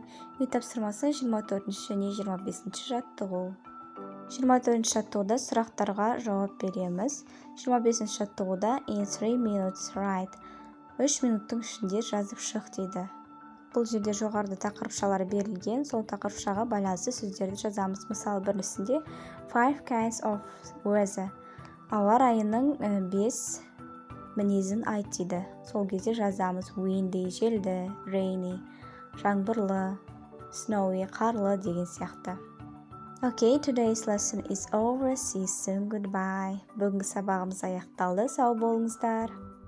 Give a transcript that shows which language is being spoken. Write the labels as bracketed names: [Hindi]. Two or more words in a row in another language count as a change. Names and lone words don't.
[Kazakh] Үй тапсырмасы 24 және 25 жаттығу. 24 жаттығуда сұрақтарға жауап береміз. [English] 25 жаттығуда in 3 minutes write. [Kazakh] 3 минуттың ішінде жазып шық дейді. Бұл жерде жоғарыда тақырыпшалар берілген. Сол тақырыпшаға байланысты сөздерді жазамыз. Мысалы, біріншісінде [English] 5 kinds of weather. [Kazakh] Ауа райының 5 мінезін айт дейді. Сол кезде жазамыз windy, желді, rainy, жаңбырлы, snowy, қарлы деген сияқты. [English] Okay, today's lesson is over. See you soon. Goodbye. [Kazakh] Бүгінгі сабағымыз аяқталды. Сау болыңыздар.